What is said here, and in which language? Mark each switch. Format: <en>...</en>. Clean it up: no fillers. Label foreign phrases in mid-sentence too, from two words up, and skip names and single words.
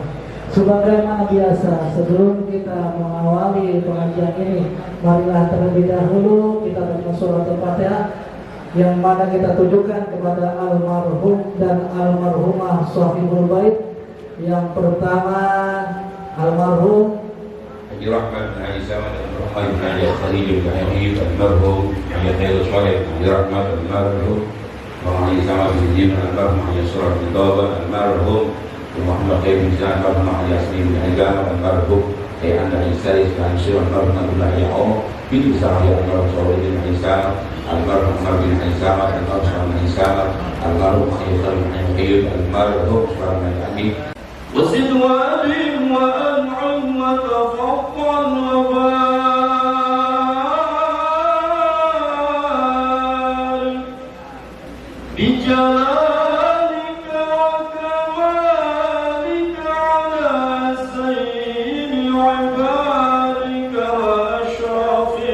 <id>Sebagaimana biasa, sebelum kita mengawali pengajian ini, marilah terlebih dahulu kita baca surat Al-Fatihah, yang mana kita tujukan kepada almarhum dan almarhumah Sahibul Bait. Yang pertama, almarhum Haji Rahmat bin Haji Samad al-Rahman bin Haji Khalil bin Habib al-Marhum Haji Khairul Saleh Haji Rahmat al-Marhum Haji Samad bin Jim al-Marhum Haji Surah bin Tawbah al-Marhum Muhammad Khair bin Zahab al-Marhum Haji Asmi bin Hajam al-Marhum Haji Anda Haji Saris Haji Surah al-Marhum Abdullah Haji Om bin Isra Haji al-Marhum Sawal bin Haji Samad al-Marhum Umar bin Haji Samad al-Marhum Haji Samad almarhum Hayyul almarhum Suparman Adi.</id> <ar>وزد وأدم وأنعم وتفضل وبارك بجلالك وكمالك على سيد عبادك وأشرف</ar>